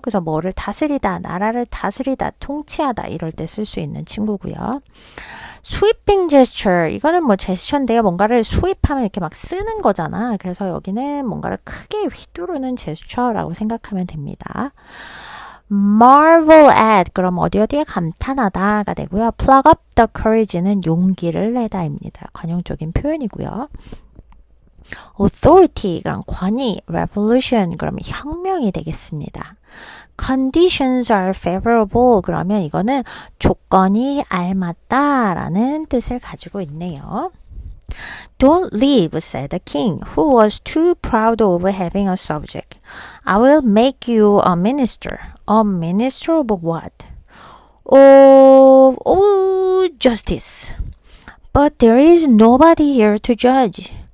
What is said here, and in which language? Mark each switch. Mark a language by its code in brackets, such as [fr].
[ko] 그래서 뭐를 다스리다, 나라를 다스리다, 통치하다 이럴 때 쓸 수 있는 친구고요. [en] sweeping gesture [ko] 이거는 뭐 제스처인데요. 뭔가를 sweep하면 이렇게 막 쓰는 거잖아. 그래서 여기는 뭔가를 크게 휘두르는 제스처라고 생각하면 됩니다. [en] marvel at [ko] 그럼 어디에 감탄하다가 되고요. [en] plug up the courage [ko] 는 용기를 내다입니다. 관용적인 표현이고요. authority 그럼 권위, revolution 그러면 혁명이 되겠습니다. [en] conditions are favorable [ko] 그러면 이거는 조건이 알맞다라는 뜻을 가지고 있네요. [en] Don't leave, said the king, who was too proud of having a subject. I will make you a minister. A minister of what? Of justice. But there is nobody here to judge.